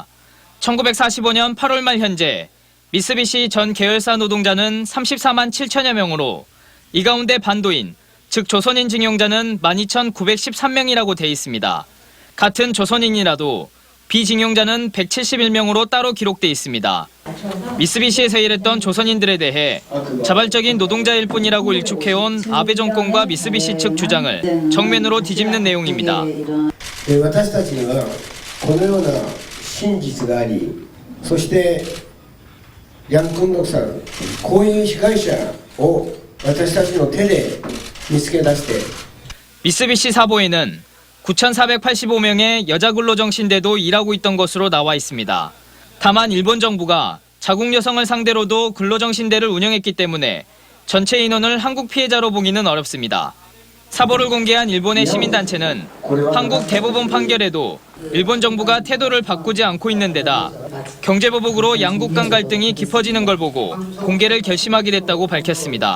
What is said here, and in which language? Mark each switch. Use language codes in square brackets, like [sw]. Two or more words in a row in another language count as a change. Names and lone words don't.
[ko] 1945년 8월 말 현재 미쓰비시 전 계열사 노동자는 34만 7천여 명으로 이 가운데 반도인, 즉 조선인 징용자는 12,913명이라고 돼 있습니다. 같은 조선인이라도 비징용자는 171명으로 따로 기록돼 있습니다. 미쓰비시에서 일했던 조선인들에 대해 자발적인 노동자일 뿐이라고 일축해온 아베 정권과 미쓰비시 측 주장을 정면으로 뒤집는 내용입니다. [ja] 私たちにはこのような真実があり、そしてヤン・クンドクさん、こういう被害者を私たちの手で見つけ出して [ko] 미쓰비시 사보에는 9,485명의 여자 근로정신대도 일하고 있던 것으로 나와 있습니다. 다만 일본 정부가 자국 여성을 상대로도 근로정신대를 운영했기 때문에 전체 인원을 한국 피해자로 보기는 어렵습니다. 사보를 공개한 일본의 시민단체는 한국 대법원 판결에도 일본 정부가 태도를 바꾸지 않고 있는 데다 경제보복으로 양국 간 갈등이 깊어지는 걸 보고 공개를 결심하게 됐다고 밝혔습니다.